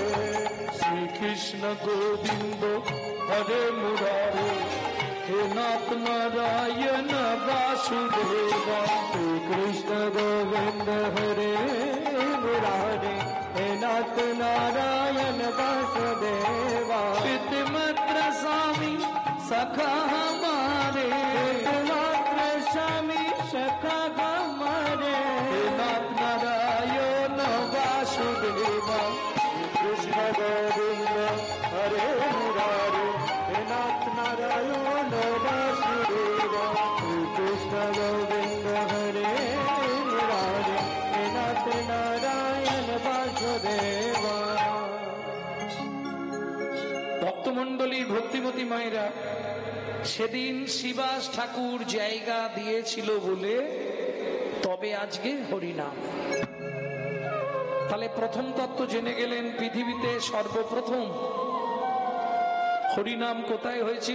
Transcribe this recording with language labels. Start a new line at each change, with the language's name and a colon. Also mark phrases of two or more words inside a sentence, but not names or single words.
Hindi: श्रीकृष्ण गोविंद हरे मुरारे, हे नाथ नारायण वासुदेवा। श्रीकृष्ण गोविंद हरे मुरारे, हे नाथ नारायण वासुदेवा। पितृमात्र स्वामी सखा हमारे, पितृमात्र स्वामी सखा हमारे, हे नाथ नारायण वासुदेवा। कृष्ण गोविंद हरे मुरारे, हे नाथ नारायण वासुदेवा। कृष्ण गोविंद हरे मुरारे, हे नाथ नारायण वासुदेवा।
Bangla: ভক্তমণ্ডলীর ভক্তিমতী মায়েরা, সেদিন শিবাস ঠাকুর জায়গা দিয়েছিল বলে তবে আজকে হরিনাম। তাহলে প্রথম তত্ত্ব জেনে গেলেন, পৃথিবীতে সর্বপ্রথম হরিনাম কোথায় হয়েছিল?